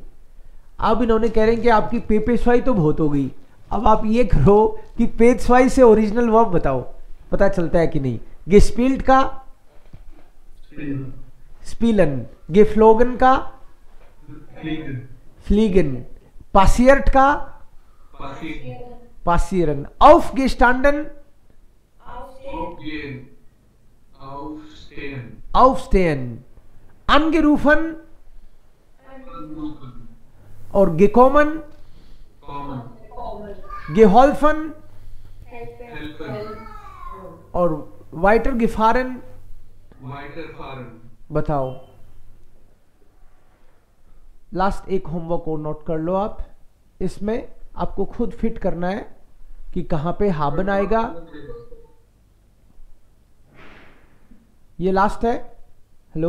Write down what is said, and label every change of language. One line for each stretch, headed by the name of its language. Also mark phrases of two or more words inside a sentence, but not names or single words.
Hindi: अब इन्होंने कह रहे हैं कि आपकी पेपेस्वाई तो बहुत हो गई, अब आप ये करो कि पेजस्वाई से ओरिजिनल वर्ब बताओ, पता चलता है कि नहीं।
German: गेस्पिल्ड का spielen, geflogen का fliegen, passiert का passieren, aufgestanden aufstehen, angerufen और gekommen, geholfen और weitergefahren।
Hindi: बताओ, लास्ट एक होमवर्क और नोट कर लो आप, इसमें आपको खुद फिट करना है कि कहां पे haben आएगा, ये लास्ट है, हेलो,